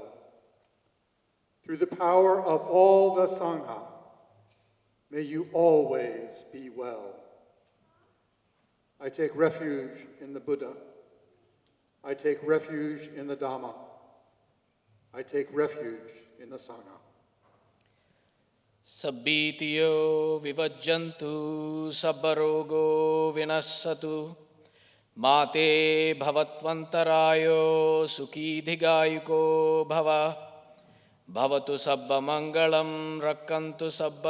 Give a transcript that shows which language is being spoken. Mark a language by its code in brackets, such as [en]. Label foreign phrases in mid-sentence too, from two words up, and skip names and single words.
[en] Through the power of all the Sangha, may you always be well. I take refuge in the Buddha. I take refuge in the Dhamma. I take refuge in the Sangha. [pi] Sabbitiyo vivajjantu sabbarogo vinassatu mate bhavatvantarayo sukhidhigayuko bhava bhavatu sabba mangalam rakkantu sabba